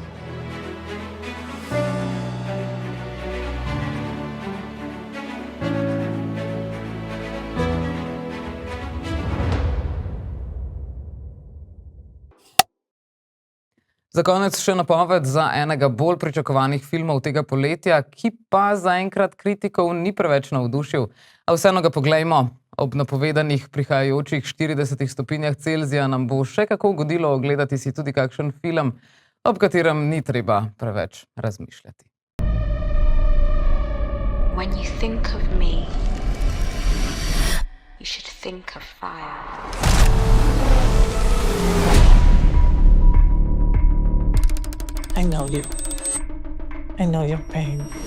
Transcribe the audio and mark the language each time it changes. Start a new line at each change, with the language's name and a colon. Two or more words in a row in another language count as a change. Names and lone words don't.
Slovenian: Za konec še napoved za enega bolj pričakovanih filmov tega poletja, ki pa zaenkrat kritikov ni preveč navdušil. A vseeno ga poglejmo. Ob napovedanih prihajajočih 40 stopinjah Celzija nam bo še kako ugodilo ogledati si tudi kakšen film, ob katerem ni treba preveč razmišljati.
English: When you think of me, you should think of fire. I know you. I know your pain.